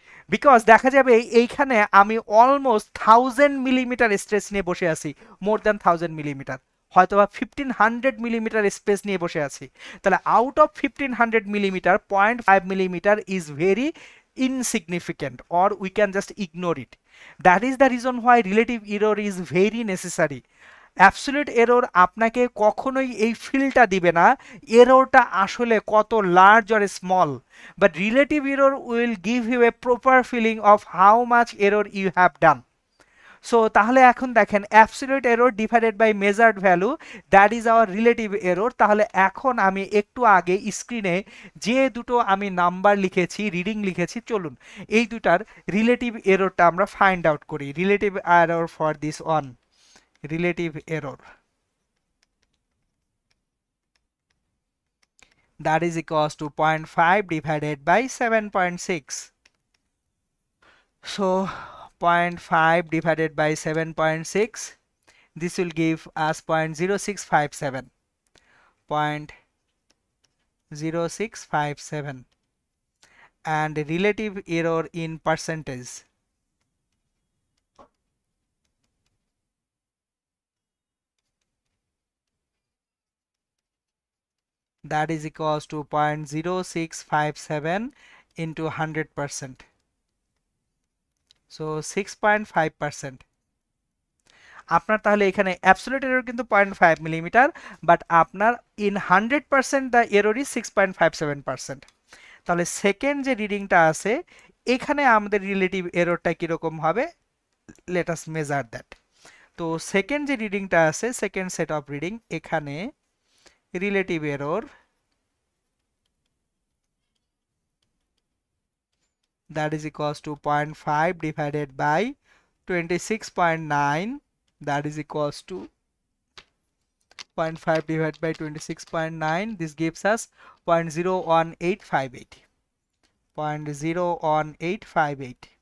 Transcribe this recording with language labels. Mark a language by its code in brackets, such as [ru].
[bn] Because দেখা যাবে এইখানে আমি অলমোস্ট 1000 মিলিমিটার স্ট্রেস নিয়ে বসে আছি, মোর দ্যান 1000 মিলিমিটার, হয়তোবা 1500 মিলিমিটার স্পেস নিয়ে বসে আছি। [en] তাহলে out of 1500 millimetre 0.5 millimetre is very insignificant, or we can just ignore it. That is the reason why relative error is very necessary. [bn] Absolute error আপনাকে কখনোই এই ফিলটা দিবে না এররটা আসলে কত large or small, [en] But relative error will give you a proper feeling of how much error you have done. So [bn] তাহলে এখন দেখেন [en] Absolute error divided by measured value, that is our relative error. [bn] তাহলে এখন আমি একটু আগে স্ক্রিনে যে দুটো আমি নাম্বার লিখেছি, রিডিং লিখেছি, চলুন এই দুটার রিলেটিভ এররটা আমরা ফাইন্ড আউট করি। [en] Relative error for this one, relative error, that is equals to 0.5 divided by 7.6. So 0.5 divided by 7.6, this will give us 0.0657, 0.0657, and relative error in percentage, that is equals to 0.0657 into 100%, so 6.5%. [bn] আপনার তাহলে এখানে absolute error কিন্তু 0.5 millimetre, but আপনার in 100% [en] The error is 6.57%। [bn] তাহলে second যে রিডিংটা আছে, এখানে আমাদের রিলেটিভ এররটা কিরকম হবে, [en] Let us measure that. [bn] তো সেকেন্ড যে রিডিংটা আছে, [en] Second set of reading, এখানে relative error that is equals to 0.5 divided by 26.9, that is equals to 0.5 divided by 26.9, this gives us 0.01858, 0.01858.